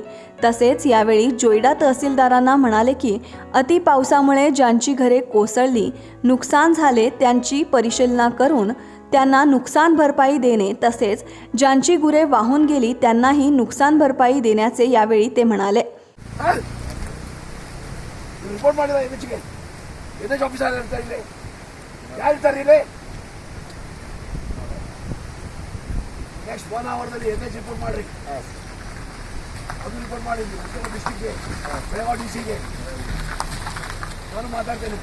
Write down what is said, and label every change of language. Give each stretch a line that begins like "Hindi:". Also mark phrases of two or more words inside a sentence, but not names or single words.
Marathi: तसेच यावेळी जोयडा तहसीलदारांना म्हणाले की अतिपावसामुळे ज्यांची घरे कोसळली, नुकसान झाले त्यांची परिशीलना करून त्यांना नुकसान भरपाई देणे तसेच ज्यांची गुरे वाहून गेली त्यांनाही नुकसान भरपाई देण्याचे यावेळी ते म्हणाले.
Kannada: ನೆಕ್ಸ್ಟ್ 1 ಅವರ್ದಲ್ಲಿ ಎನ್ಎಚ್ ರಿಪೋರ್ಟ್ ಮಾಡ್ರಿ. ಅದು ರಿಪೋರ್ಟ್ ಮಾಡಿ ಡಿಸ್ಟ್ರಿಕ್ಟ್ಗೆ, ಬೆಳಗಾವಿ DC ಗೆ ನಾನು ಮಾತಾಡ್ತೇನೆ.